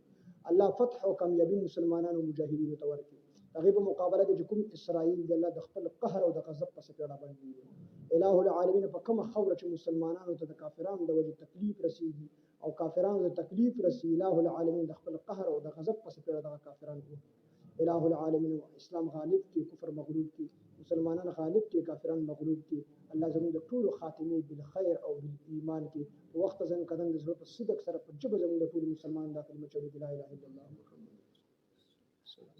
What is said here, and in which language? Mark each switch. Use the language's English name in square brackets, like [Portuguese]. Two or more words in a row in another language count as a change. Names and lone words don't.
[Pashto] الله فتح او کامیابی مسلمانانو مجاهدینو ته ورکړي. هغه په مقابله کې کوم اسرائیل د الله د خپل قهر او د غضب په سپېړه باندې إله العالمین په کومه خوره چې مسلمانانو ته د کافرانو د وجه تکلیف رسیږي او کافرانو د تکلیف رسي إله العالمین د خپل قهر او د غضب په سپېړه د کافرانو إله العالمین اسلام غالب کی کفر مغلوب کی مسلمانان غالب کی کافران مغلوب کی الله زموږ د ټول خاتمه بالخير او بالایمان کی وخت ځن قدم د زړه په صدق سره په جبه زموږ د ټول مسلمان د کلمه چې لا اله الا الله محمد